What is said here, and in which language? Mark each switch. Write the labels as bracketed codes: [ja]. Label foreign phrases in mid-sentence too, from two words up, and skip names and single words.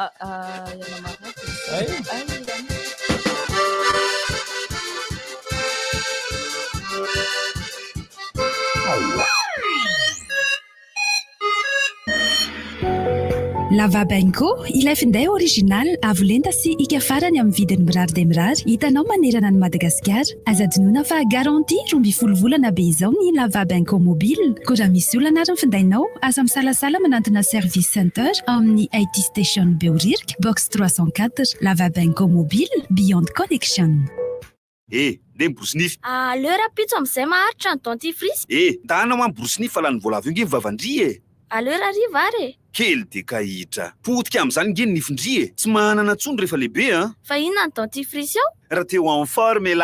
[mg] Lavabenko, ilay finday original avo lenta sy ika farany amin'ny vidiny mirary de mirary hitanao manerana ny Madagasikara azadinoina fa garantie 12 volana be izao ny Lavabenko mobile ko raha misy olana ary ny findainao asa misalasala manantona [en] service center [mg] amin'ny [en] IT station [mg] Beoririka box 304 Lavabenko mobile [en] beyond connection [mg] nde miborosynify aleo rapitso amin'izay maharitra ny dentifrice ndahana ho amin'ny borosynify fa lany vola avy io nge vavandry aleo rariva ary kely de kahitra potika amin'izany nge ny nifindry tsy manana tsony rehefa lehibe fa inona ny dentifrice io raha teo en formula